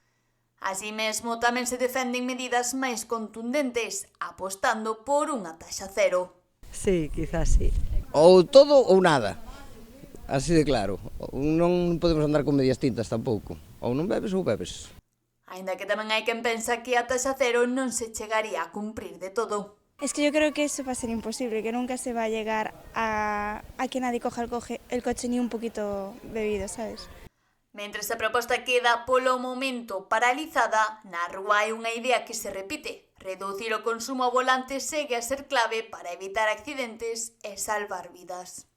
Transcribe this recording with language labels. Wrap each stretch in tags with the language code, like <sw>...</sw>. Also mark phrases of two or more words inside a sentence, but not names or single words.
<gl>Así mesmo, tamén se defenden medidas máis contundentes, apostando por unha taxa cero.</gl> <es>Sí, quizás sí.</es> <gl>Ou todo ou nada, así de claro. Non podemos andar con medias tintas tampouco. Ou non bebes ou bebes. Aínda que tamén hai quen pensa que a taxa cero non se chegaría a cumprir de todo.</gl> <es>Es que yo creo que eso va a ser imposible, que nunca se va a llegar a que nadie coja el coche ni un poquito bebido, ¿sabes?</es> <gl>Mentres a proposta queda polo momento paralizada, na rúa hai unha idea que se repite. Reducir o consumo ao volante segue a ser clave para evitar accidentes e salvar vidas.</gl>